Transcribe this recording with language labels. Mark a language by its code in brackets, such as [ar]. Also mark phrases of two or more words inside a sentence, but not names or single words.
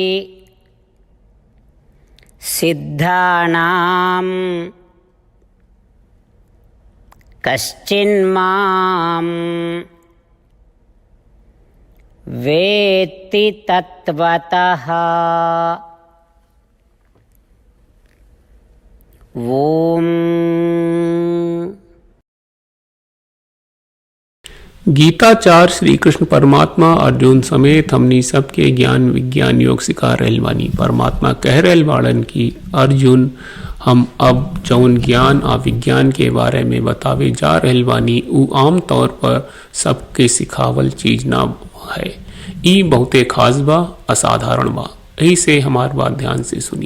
[sa] सिद्धानां कश्चिन्मां वेत्ति तत्वतः। ओम। [bho] गीताचार श्री कृष्ण परमात्मा अर्जुन समेत हमनी सबके ज्ञान विज्ञान योग सिखा रहल बानी। परमात्मा कह रहल बाड़न कि अर्जुन हम अब जौन ज्ञान आ विज्ञान के बारे में बतावे जा रहल बानी उ आम तौर पर सबके सिखावल चीज ना है। ई बहुते खास बा, असाधारण बा। यही से हमार बात ध्यान से सुनी।